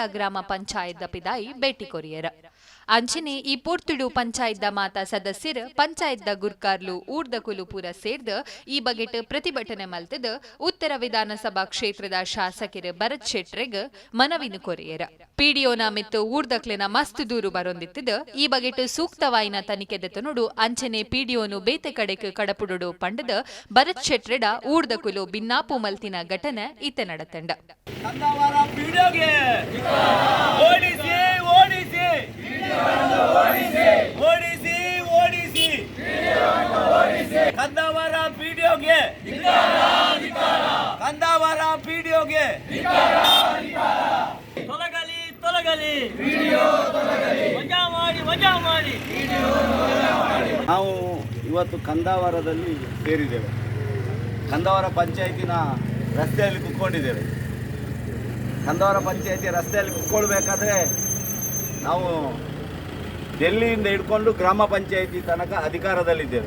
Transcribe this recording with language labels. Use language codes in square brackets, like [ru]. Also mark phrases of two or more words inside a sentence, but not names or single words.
[tcy] ಗ್ರಾಮ ಪಂಚಾಯತ್ ಪಿದಾಯಿ ಭೇಟಿ ಕೊರಿಯರ ಅಂಚನೆ ಈ ಪೊರ್ತುಡು ಪಂಚಾಯತ್ ಮಾತಾ ಸದಸ್ಯರು ಪಂಚಾಯತ್ ಗುರ್ಕಾರ್ಲು ಊರ್ದ ಕುಲುಪುರ ಸೇರ್ದ ಈ ಬಗೆಟ್ ಪ್ರತಿಭಟನೆ ಮಲ್ತದ ಉತ್ತರ ವಿಧಾನಸಭಾ ಕ್ಷೇತ್ರದ ಶಾಸಕರು ಭರತ್ ಶೆಟ್ರಿಗೆ ಮನವಿನು ಕೊರಿಯರ ಪಿಡಿಒನ ಮಿತ್ತು ಊರ್ದಕ್ಲೆನ ಮಸ್ತ್ ದೂರು ಬರೊಂದಿತ್ತದ ಈ ಬಗೆಟ್ ಸೂಕ್ತವಾಯಿನ ತನಿಖೆ ದೆತನುಡು ಅಂಚನೆ ಪಿಡಿಒನು ಬೇತೆ ಕಡೆಕ್ ಕಡಪುಡು ಪಂಡದ ಭರತ್ ಶೆಟ್ರೆಡ ಊರ್ದ ಕುಲು ಭಿನ್ನಾಪು ಮಲ್ತಿನ ಘಟನೆ ಇತ್ತೆ ನಡತಂಡ [kn] ಕಂದಾವರ ಪಿಡಿಒಗೆ ಕಂದಾವರ ಪಿಡಿಒಗೆ ತೊಲಗಲಿ ತೊಲಗಲಿ ವಜಾ ಮಾಡಿ ವಜಾ ಮಾಡಿ. ನಾವು ಇವತ್ತು ಕಂದಾವರದಲ್ಲಿ ಸೇರಿದ್ದೇವೆ. ಕಂದಾವರ ಪಂಚಾಯತಿನ ರಸ್ತೆಯಲ್ಲಿ ಕುತ್ಕೊಂಡಿದ್ದೇವೆ. ಕಂದಾವರ ಪಂಚಾಯತಿ ರಸ್ತೆಯಲ್ಲಿ ಕುತ್ಕೊಳ್ಬೇಕಾದ್ರೆ ನಾವು ಡೆಲ್ಲಿಯಿಂದ ಹಿಡ್ಕೊಂಡು ಗ್ರಾಮ ಪಂಚಾಯತಿ ತನಕ ಅಧಿಕಾರದಲ್ಲಿದ್ದೇವೆ.